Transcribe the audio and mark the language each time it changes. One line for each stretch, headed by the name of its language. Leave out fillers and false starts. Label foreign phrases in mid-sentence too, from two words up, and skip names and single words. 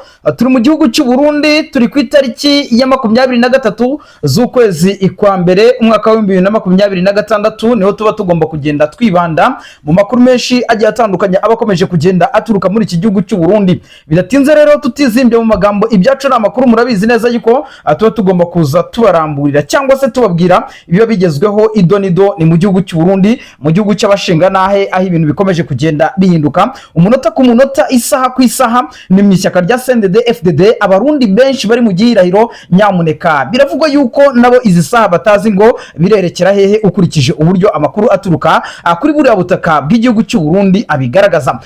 Kinyarwanda: Turi mu gihugu cy'u Burundi, turi ku itariki ya 23 z'ukwezi kwa mbere umwaka wa 2026, niho tuba tugomba kugenda twibanda mu makuru menshi agiye atandukanye abakomeje kugenda aturuka muri iki gihugu cy'u Burundi. Bidatinze rero tutizimbye mu magambo, ibyacu n'amakuru murabizi neza yuko tuba tugomba kuza tubaramburira cyangwa se tubabwira ibyo bigezweho idonido ni mu gihugu cy'u Burundi, mu gihugu cy'abashinga nahe, aho ibintu bikomeje kugenda bihinduka umunota ku munota, isaha ku isaha. Ni mu ishyaka rya CNDD-FDD abarundi benshi bari mu gihirahiro. Nyamuneka biravugwa yuko nabo izi saha batazi ngo birerekera hehe, ukurikije uburyo amakuru aturuka kuri buriya butaka bw'igihugu cy'u Burundi abigaragaza.